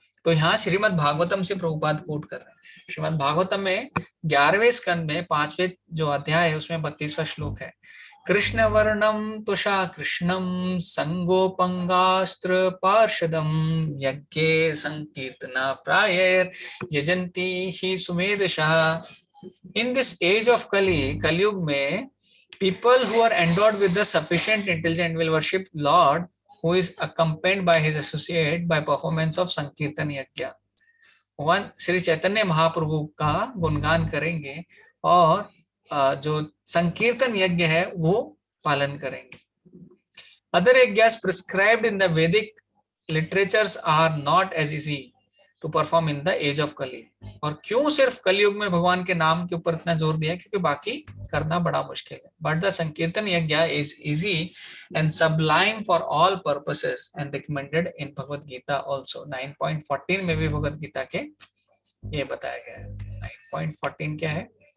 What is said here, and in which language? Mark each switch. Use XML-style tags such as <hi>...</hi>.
<hi>तो यहाँ श्रीमद् भागवतम से प्रभुपाद कोट कर रहे हैं। श्रीमद् भागवतम में 11वें स्कंद में 5वें जो अध्याय है उसमें 32वां श्लोक है।</hi> <sa>कृष्ण वर्णम तुषा कृष्णम संगोपंगास्त्र पार्षदम यज्ञे Sankirtana prior यजंती Hee सुमेधशः।</sa> <en>in this age of Kali,</en> <hi>कलयुग में</hi> <en>People who are endowed with the sufficient intelligence will worship Lord, who is accompanied by his associate by performance of sankirtan yajna.</en> <hi>भगवान श्री चैतन्य महाप्रभु का गुणगान करेंगे और जो संकीर्तन यज्ञ है वो पालन करेंगे.</hi> <en>Other yajnas prescribed in the Vedic literatures are not as easy to perform in the age of Kali.</en> <hi>और क्यों सिर्फ कलयुग में भगवान के नाम के ऊपर इतना जोर दिया, क्योंकि बाकी करना बड़ा मुश्किल है.</hi> <en>But the Sankirtan Yajna is easy and sublime for all purposes and recommended in Bhagavad Gita also.</en> <hi>9.14 में भी भगवद गीता के ये बताया गया है. 9.14 क्या है?</hi>